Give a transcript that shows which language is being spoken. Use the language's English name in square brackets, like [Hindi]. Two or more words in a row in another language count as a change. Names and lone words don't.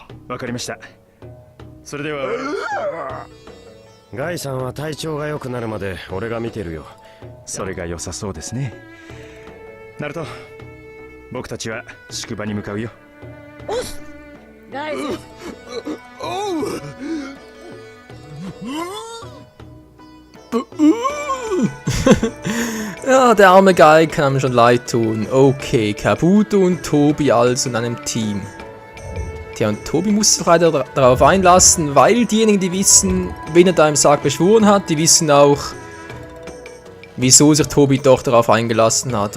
[Japanese] う。わかりました。それでは。ガイさんは体調が良くなるまで俺が見てるよ。それが良さそうですね。ナルト、僕たちは宿場に向かうよ。おっす。ガイズ。 [German] Ja, der arme Guy kann mir schon leid tun. Okay, Kabuto und Tobi also in einem Team. Tja, und Tobi muss sich leider darauf einlassen, weil diejenigen, die wissen, wen er da im Sarg beschworen hat, die wissen auch, wieso sich Tobi doch darauf eingelassen hat.